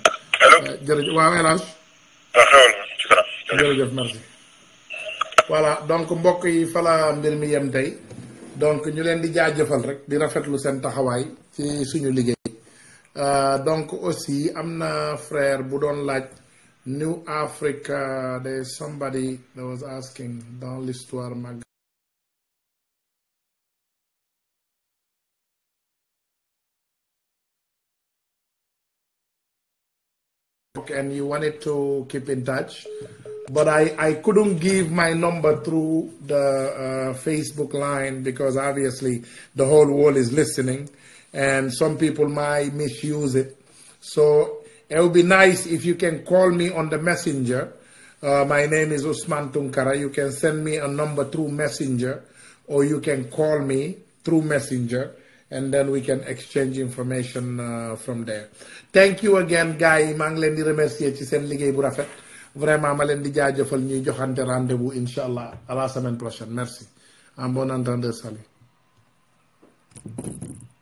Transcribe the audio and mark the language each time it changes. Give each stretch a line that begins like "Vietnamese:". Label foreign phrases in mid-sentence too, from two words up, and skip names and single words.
Wolof: jërëjëf waaw El Hadj. jërëjëf merci. voilà donc mbokk yi fala mbir mi yem tey donc ñu leen di jaajëfal rek di rafetlu seen taxawaay ci suñu liggéey
French: donc aussi
Wolof: am na frère bu doon laaj.
English: New Africa, there's somebody that was asking
French: dans l'histoire mag.
English: And you wanted to keep in touch, but I couldn't give my number through the Facebook line because obviously the whole world is listening and some people might misuse it. So it would be nice if you can call me on the messenger. My name is Usman Tounkara. You can send me a number through messenger or you can call me through messenger and then we can exchange information from there. Thank you again, guys.
Wolof: maa ngi leen di remercier ci seen liggéey bu rafet. Vraiment ma leen di jaajëfal ñuy joxante rendez-vous inchallah
French: à la semaine prochaine. Merci. En bon entendeur, salut.